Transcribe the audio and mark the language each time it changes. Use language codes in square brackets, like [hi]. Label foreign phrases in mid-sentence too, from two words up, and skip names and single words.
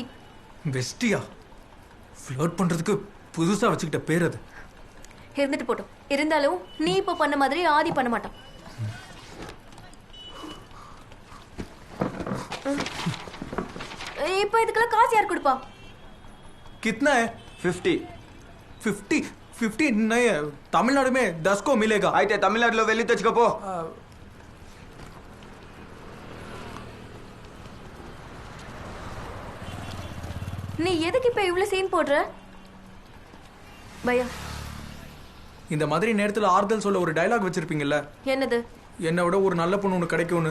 [ta] பெஸ்டியா? ஃப்ளர்ட் பண்றதுக்கு புதுசா வச்சுக்கிட்ட பேர் அது. இருந்துட்டு போட்டோம். இருந்தாலும் நீ இப்ப பண்ண மாதிரி ஆதி பண்ண மாட்டான். இப்ப இதுக்கெல்லாம் காசு யார் கொடுப்பா? [hi] कितना है? 50. 50 नहीं है, तमिलनाडु में 10 को मिलेगा. [te] అయితే తమిళనాడులో వెళ్ళి తెచ్చుకోపో. [ta] நீ எதுக்கு இப்ப இவ்வளவு சீன் போடுற? பையா, இந்த மாதிரி நேரத்துல ஆறுதல் சொல்ல ஒரு டயலாக் வச்சிருப்பீங்கல்ல. என்னது? என்னை விட ஒரு நல்ல பொண்ணு உனக்கு கிடைக்கும்னு.